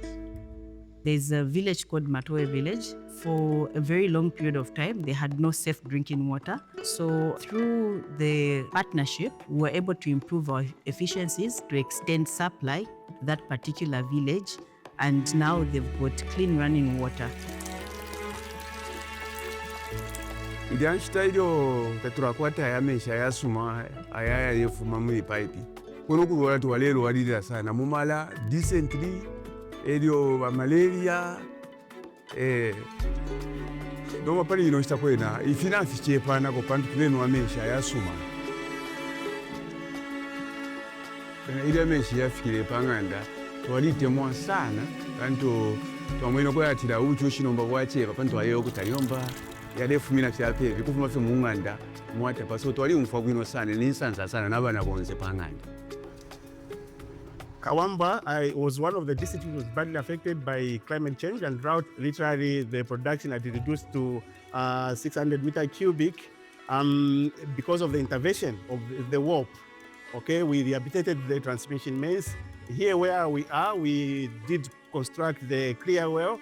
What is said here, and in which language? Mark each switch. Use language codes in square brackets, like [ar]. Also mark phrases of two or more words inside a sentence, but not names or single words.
[en] There's a village called Matoe Village. For a very long period of time, they had no safe drinking water. So through the partnership, we were able to improve our efficiencies to extend supply to that particular village, and now they've got clean running water. [bem] Idanshita ilio tetulakwata ya mesha ya suma ayaya yefuma muli pipe. Kuno kuwala tuwalelo walidila sana mumala dysentery elio malaria noma pali ino kwena ifina fichepana ko pantu kuleno amesha ya suma. Ile mesha yafikire panganda twalitemwa sana kanto twamwino kwa atira ucho shinomba bwache pantu ayo kutayomba yalefumina fyapevi kufuma fe munganda mwata paso twali umfa bwino sana ninsanza sana nabana bonze panganda. [en] Kawamba was one of the districts which was badly affected by climate change and drought. Literally, the production had reduced to 600 meter cubic Because of the intervention of the WOP, okay, we rehabilitated the transmission mains. Here where we are, we did construct the clear well.